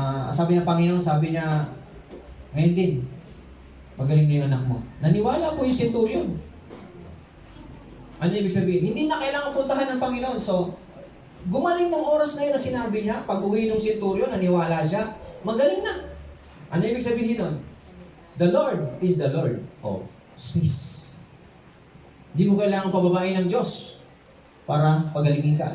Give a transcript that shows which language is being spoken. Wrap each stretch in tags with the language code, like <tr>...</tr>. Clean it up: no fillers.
<tl>Sabi ng Panginoon, sabi niya, ngayon din, magaling na yung anak mo. Naniwala po yung centurion. Ano ibig sabihin? Hindi na kailangan puntahan ng Panginoon. So, gumaling ng oras na yun na sinabi niya, pag uwi ng centurion, naniwala siya, magaling na. Ano ibig sabihin nun?</tl> <en>The Lord is the Lord of space.</en> <tl>Hindi mo kailangan pababain ng Diyos para pagalingin ka.</tl>